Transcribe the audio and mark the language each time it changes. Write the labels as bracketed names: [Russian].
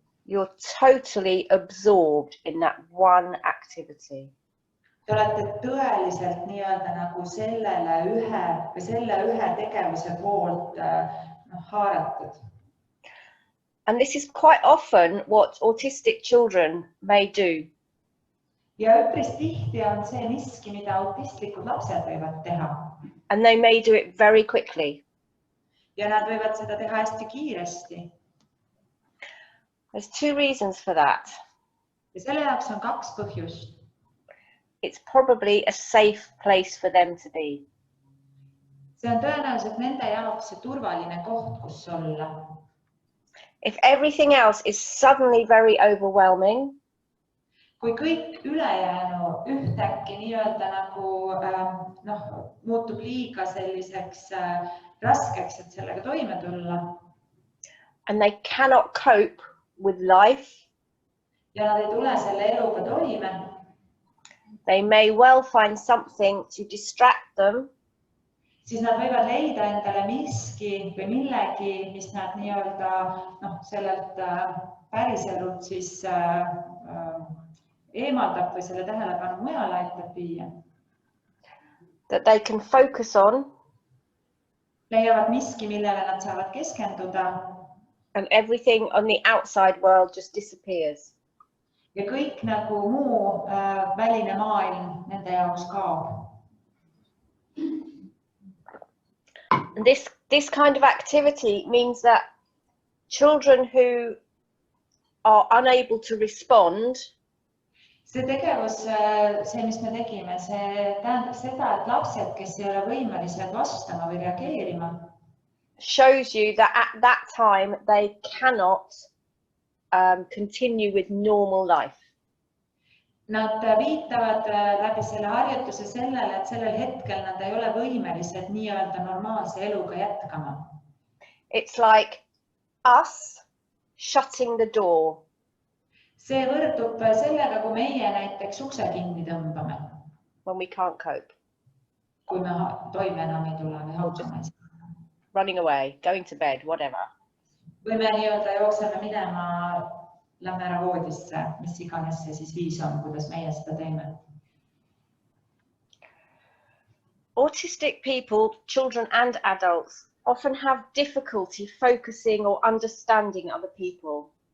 [English] You're totally absorbed in that one activity. [Estonian] Te olete tõeliselt nii-öelda nagu selle ühe tegevuse poolt haaratud. [English] And this is quite often what autistic children may do. [Estonian] Ja üpris tihti on see miski, mida autistlikud lapsed võivad teha. [English] And they may do it very quickly. [Estonian] Ja nad võivad seda teha hästi kiiresti. [English] There's two reasons for that. [Estonian] Ja selle jaoks on kaks põhjust. [English] It's probably a safe place for them to be. [Estonian] See on tõenäoliselt nende jaoks see turvaline koht, kus olla. [English] If everything else is suddenly very overwhelming, [Estonian] kui kõik ülejäänu ühtäkki nii-öelda nagu muutub liiga selliseks raskeks, et sellega toime tulla. [English] And they cannot cope with life. [Estonian] Ja nad ei tule selle eluga toime. [English] They may well find something to distract them. [Estonian] Siis nad võivad leida endale miski või millegi, mis nad nii-öelda sellelt päriselult siis eemaldab või selle tähelepanu mujale aitab viia. [English] That they can focus on. [Estonian] Leiavad miski, millele nad saavad keskenduda. [English] And everything on the outside world just disappears. [Estonian] Ja kõik nagu muu väline maailm nende jaoks kaob. [English] And this kind of activity means that children who are unable to respond. [Estonian] See tegevus, see, mis me tegime, see tähendab seda, et lapsed, kes ei ole võimelised vastama või reageerima. [English] Shows you that at that time they cannot continue with normal life. [Estonian] Nad viitavad läbi selle harjutuse sellele, et sellel hetkel nad ei ole võimelised nii-öelda normaalse eluga jätkama. [English] It's like us shutting the door. [Estonian] See võrdub sellega, kui meie näiteks ukse kinni tõmbame. [English] When we can't cope. [Estonian] Kui me toime enam ei tule või hakkame. [English] Running away, going to bed, whatever. [Estonian] Või me nii-öelda jookseme minema, lähme ära voodisse, mis iganes see siis viis on, kuidas meie seda teeme. [English] Autistic people, children and adults, often have difficulty focusing or understanding other people.